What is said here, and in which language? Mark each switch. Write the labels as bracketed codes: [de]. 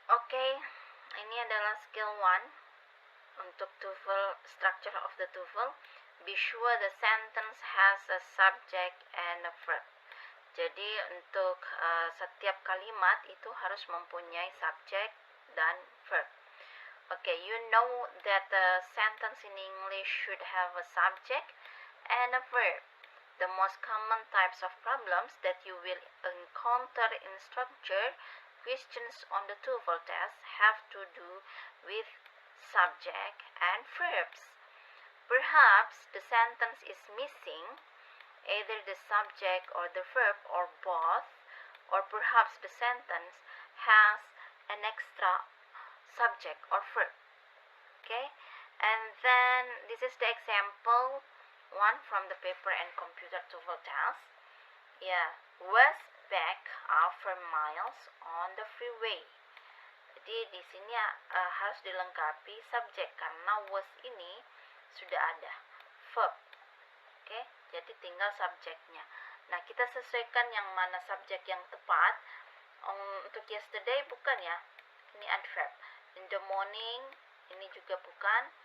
[id] Oke, ini adalah skill 1 untuk TOEFL, structure of the TOEFL. [en] Be sure the sentence has a subject and a verb. [id] Jadi untuk setiap kalimat itu harus mempunyai subject dan verb. [en] Okay, you know that the sentence in English should have a subject and a verb. The most common types of problems that you will encounter in structure questions on the TOEFL test have to do with subject and verbs. Perhaps the sentence is missing either the subject or the verb or both, or perhaps the sentence has an extra subject or verb. Okay, and then this is the example 1 from the paper and computer TOEFL test. Was back after miles on the freeway. [id] Jadi di sini harus dilengkapi subjek karena was ini sudah ada verb. Oke, jadi tinggal subjeknya. Nah, kita sesuaikan yang mana subjek yang tepat. Untuk yesterday bukan ya, ini adverb. [en] In the morning [id] ini juga bukan.